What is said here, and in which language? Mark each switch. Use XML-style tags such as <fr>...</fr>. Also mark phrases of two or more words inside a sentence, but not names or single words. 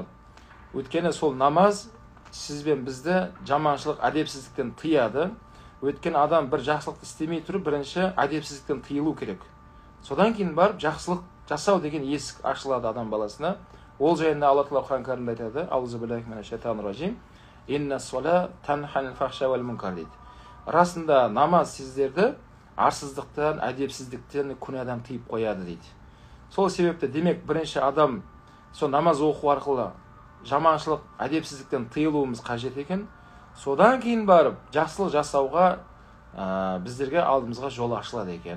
<kk>Өйткені сол намаз сізбен бізді жаманшылық, әдепсіздіктен тыяды. Өйткені адам бір жақсылықты істемей тұрып, бірінші әдепсіздіктен тыйылу керек. Содан кейін барып жақсылық жасау деген есік ашылады адам баласына. Ол жайында Алла Тағала Құран кәрімде айтады:</kk> <ar>أعوذ بالله من الشيطان الرجيم. إن الصلاة تنهى عن الفحشاء والمنكر дейді.</ar> <kk>Расында намаз сіздерді арсыздықтан, әдепсіздіктен, күнәдан тыйып қояды дейді. Сол себепті демек бірінші адам сол намаз оқу арқылы жаманшылық, әдепсіздіктен тыйылуымыз қажет екен. Содан кейін барып жақсылық жасауға біздерге алдымызға жол ашылады екен.</kk>